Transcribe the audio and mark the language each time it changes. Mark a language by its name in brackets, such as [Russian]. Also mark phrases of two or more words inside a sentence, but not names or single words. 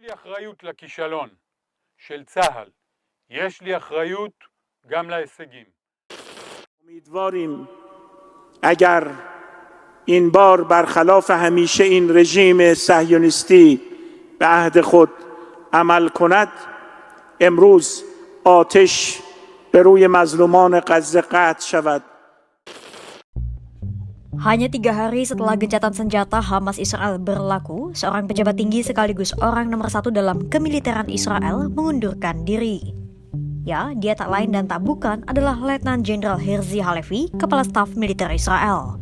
[Hebrew] אחריות לכישלון של צה"ל. יש לי אחריות גם להישגים. [Persian] امیدواریم اگر این بار برخلاف همیشه این رژیم صهیونیستی به عهد خود عمل کند، امروز آتش به روی مظلومان غزه قطع شود. [Indonesian] Hanya 3 hari setelah gencatan senjata Hamas Israel berlaku, seorang pejabat tinggi sekaligus orang nomor 1 dalam kemiliteran Israel mengundurkan diri. Ya, dia tak lain dan tak bukan adalah Letnan Jenderal Herzi Halevi, Kepala Staf Militer Israel.